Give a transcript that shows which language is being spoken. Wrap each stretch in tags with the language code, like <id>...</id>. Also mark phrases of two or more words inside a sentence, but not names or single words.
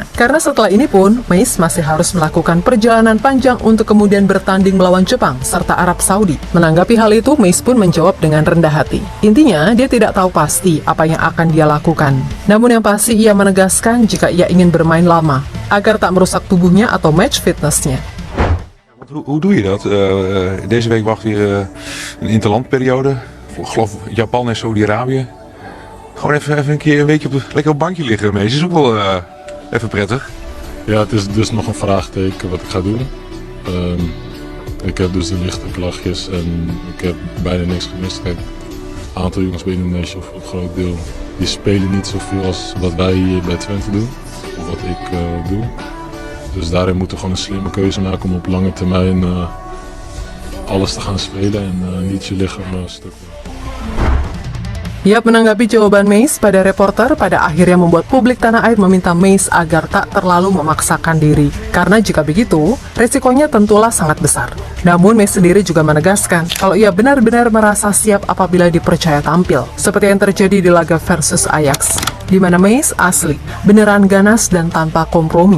<id>Karena setelah ini pun, Mace masih harus melakukan perjalanan panjang untuk kemudian bertanding melawan Jepang serta Arab Saudi. Menanggapi hal itu, Mace pun menjawab dengan rendah hati. Intinya, dia tidak tahu pasti apa yang akan dia lakukan. Namun yang pasti ia menegaskan jika ia ingin bermain lama, agar tak merusak tubuhnya atau</id> <en>match fitnessnya.</en> <nl>Hoe doe je dat? Deze week wacht weer een interlandperiode. Ik geloof Japan en Saudi-Arabië. Gewoon even een weekje lekker op het bankje liggen ermee. Is ook wel even prettig. Ja, het is dus nog een vraagteken wat ik ga doen. Ik heb dus de lichte klachtjes en ik heb bijna niks gemist. Kijk, een aantal jongens bij Indonesië, of een groot deel, die spelen niet zoveel als wat wij hier bij Twente doen. Of wat ik doe. Dus daarin moeten we gewoon een slimme keuze maken om op lange termijn alles te gaan spelen en niet je lichaam stuk.</nl> <id>Yap menanggapi jawaban Meis pada reporter pada akhirnya membuat publik tanah air meminta Meis agar tak terlalu memaksakan diri. Karena jika begitu, resikonya tentulah sangat besar. Namun Meis sendiri juga menegaskan kalau ia benar-benar merasa siap apabila dipercaya tampil, seperti yang terjadi di laga versus Ajax, di mana Meis asli, beneran ganas dan tanpa kompromi.</id>